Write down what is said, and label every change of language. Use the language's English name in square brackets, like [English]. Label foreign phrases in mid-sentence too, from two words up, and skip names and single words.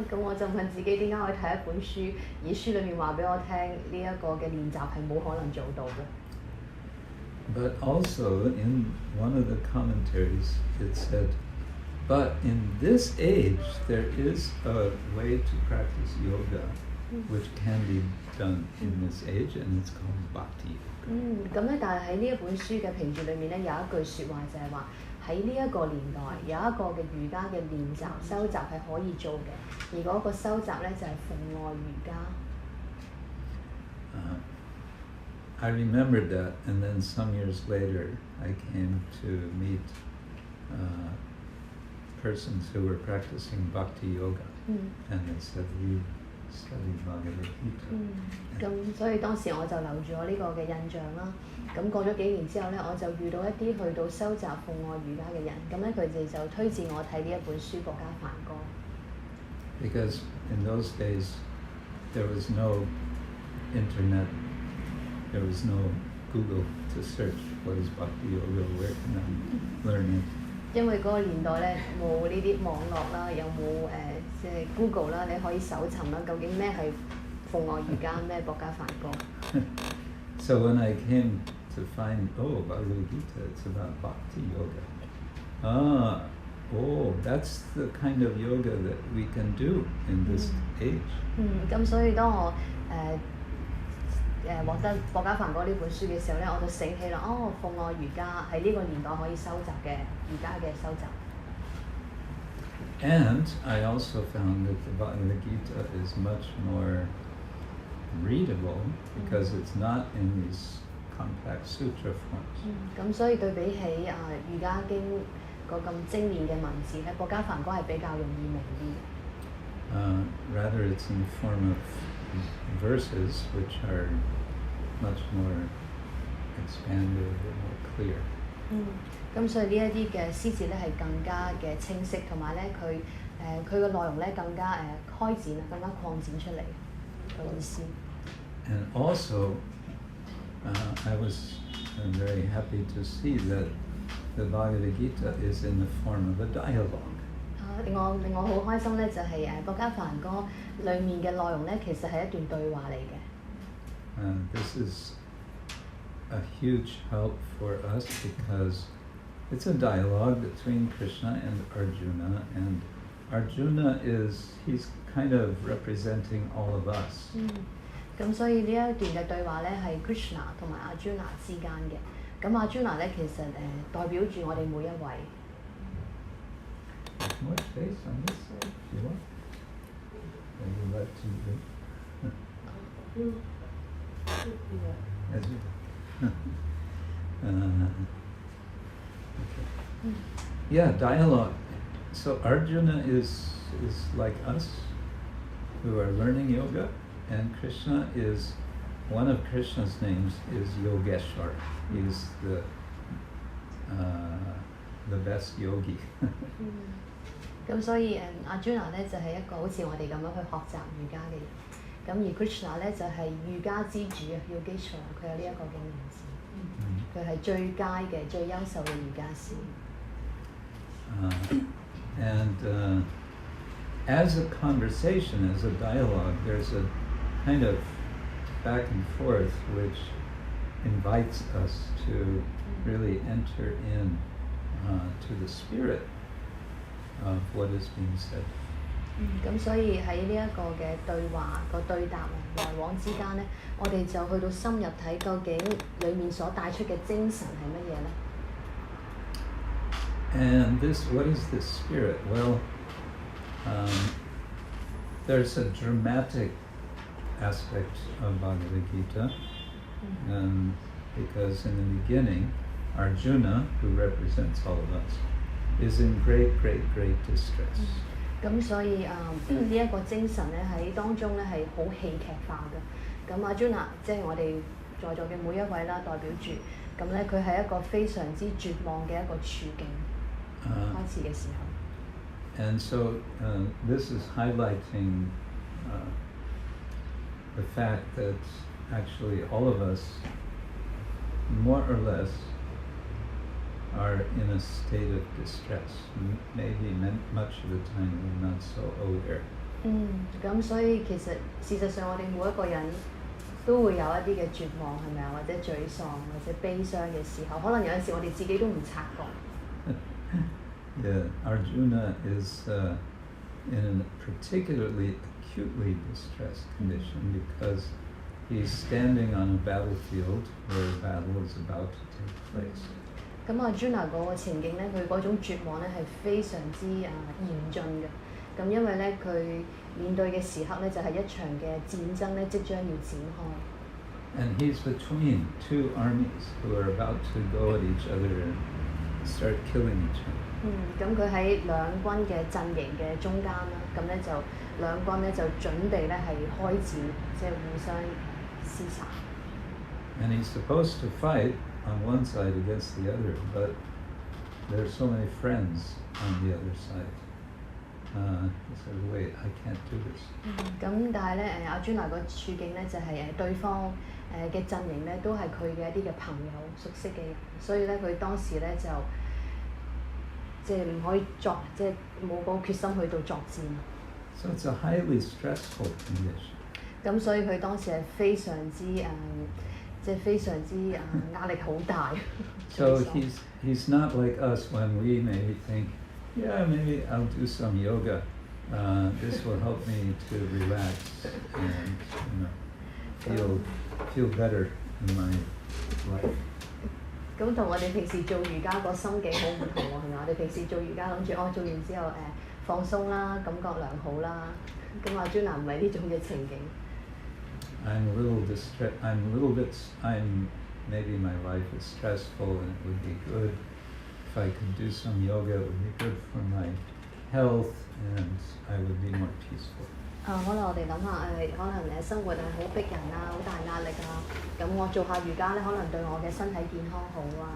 [Cantonese] 咁我就問自己點解我睇一本書，而書裏面話俾我聽呢一個嘅練習係冇可能做到嘅。 [English] But also in one of the commentaries it said, but in this age there is a way to practice yoga which can be done in this age and it's called bhakti yoga. [Cantonese] 咁咧，但係喺呢一本書嘅評註裏面咧，有一句説話就係話喺呢一個年代有一個嘅瑜伽嘅練習修習係可以做嘅，而嗰個修習咧就係奉愛瑜伽。 [English] I remembered that, and then some years later I came to meet persons who were practicing bhakti yoga, and they said, we study Bhagavad Gita. [Cantonese] 咁所以當時我就留住我呢個嘅印象啦。咁過咗幾年之後咧，我就遇到一啲去到修習奉愛瑜伽嘅人，咁咧佢哋就推薦我睇呢一本書《博伽梵歌》。 [English] Because in those days there was no internet, there was no Google to search what is bhakti yoga, where can I learn it. [Cantonese] 因為嗰個年代咧冇呢啲網絡啦，又冇即係 Google 啦，你可以搜尋啦，究竟咩係奉愛瑜伽，咩博伽梵歌。 [English] So when I came to find, Bhagavad Gita, it's about bhakti yoga. That's the kind of yoga that we can do in this age. [Cantonese] 咁所以當我獲得博伽梵歌呢本書嘅時候咧，我就醒起啦，奉愛瑜伽喺呢個年代可以修習嘅瑜伽嘅修習。 [English] And I also found that the Bhagavad Gita is much more readable because it's not in these compact sutra forms. [Cantonese] 咁所以對比起瑜伽經個咁精煉嘅文字咧，博伽梵歌係比較容易明啲。 [English] Rather, it's in the form of verses which are much more expanded and more clear. [Cantonese] 咁所以呢一啲嘅詩詞咧係更加嘅清晰，同埋咧佢嘅內容咧更加開展啊，更加擴展出嚟個意思。 [English] And also, I was very happy to see that the Bhagavad Gita is in the form of a dialogue. [Cantonese] 令我好開心咧，就係《博伽梵歌》裡面嘅內容咧，其實係一段對話嚟嘅。 [English] This is a huge help for us because it's a dialogue between Krishna and Arjuna he's kind of representing all of us. [Cantonese] 咁所以呢一段嘅對話咧係 Krishna 同埋 Arjuna 之間嘅。咁 Arjuna 咧其實代表住我哋每一位。 [English] More space on this side, if you want. Maybe let you do. As you okay. Yeah, dialogue. So Arjuna is like us, who are learning yoga, and Krishna is one of Krishna's names is Yogeshwar. He's the best yogi. [Cantonese] 咁所以Arjuna 咧就係一個好似我哋咁樣去學習瑜伽嘅人，咁而 Krishna 咧就係瑜伽之主啊 ，Yogeshwar 佢有呢一個嘅名字，佢係最佳嘅、最優秀嘅瑜伽師。 [English] And as a conversation, as a dialogue, there's a kind of back and forth which invites us to really enter in to the spirit of what is being said. [Cantonese] 咁所以喺呢一個嘅對話個對答來往之間咧，我哋就去到深入睇究竟裡面所帶出嘅精神係乜嘢咧？ [English] And what is this spirit? Well, there's a dramatic aspect of Bhagavad Gita, because in the beginning, Arjuna, who represents all of us, is in great distress. [Cantonese] 咁所以呢一個精神咧喺當中咧係好戲劇化嘅。咁Arjuna即係我哋在座嘅每一位啦，代表住咁咧佢係一個非常之絕望嘅一個處境開始嘅時候。 [English] And so this is highlighting the fact that actually all of us, more or less, are in a state of distress. Maybe much of the time we're not so aware. [Cantonese] 咁所以其實事實上我哋每一個人都會有一啲嘅絕望係咪啊？或者沮喪或者悲傷嘅時候，可能有陣時我哋自己都唔察覺。 [English] Yeah, Arjuna is in a particularly acutely distressed condition because he's standing on a battlefield where a battle is about to take place. [Cantonese] 咁Arjuna 嗰個情景咧，佢嗰種絕望咧係非常之嚴峻嘅。咁因為咧佢面對嘅時刻咧就係一場嘅戰爭咧即將要展開。 [English] And he's between two armies who are about to go at each other and start killing each other. [Cantonese] 咁佢喺兩軍嘅陣營嘅中間啦，咁咧就兩軍咧就準備咧係開戰，即係互相廝殺。 [English] And he's supposed to fight on one side against the other, but there's so many friends on the other side. He said, "Wait, I can't do this." [Cantonese] 咁但係咧Arjuna 個處境咧就係對方嘅陣營咧都係佢嘅一啲嘅朋友熟悉嘅人，所以咧佢當時咧就即係唔可以即係冇個決心去到作戰。 [English] So it's a highly stressful condition. [Cantonese] 咁所以佢當時係非常之即係非常之壓力好大。 [English] So he's not like us when we maybe think, yeah, maybe I'll do some yoga. This will help me to relax and feel better in my life. [Cantonese] 咁同我哋平時做瑜伽個心境好唔同喎，係咪？我哋平時做瑜伽諗住做完之後放鬆啦，感覺良好啦。咁Arjuna唔係呢種嘅情景。 [English] Maybe my life is stressful and it would be good if I could do some yoga. It would be good for my health, and I would be more peaceful. [Cantonese] 可能我哋諗下可能生活係好逼人啊，好大壓力啊，咁我做下瑜伽咧，可能對我嘅身體健康好啊。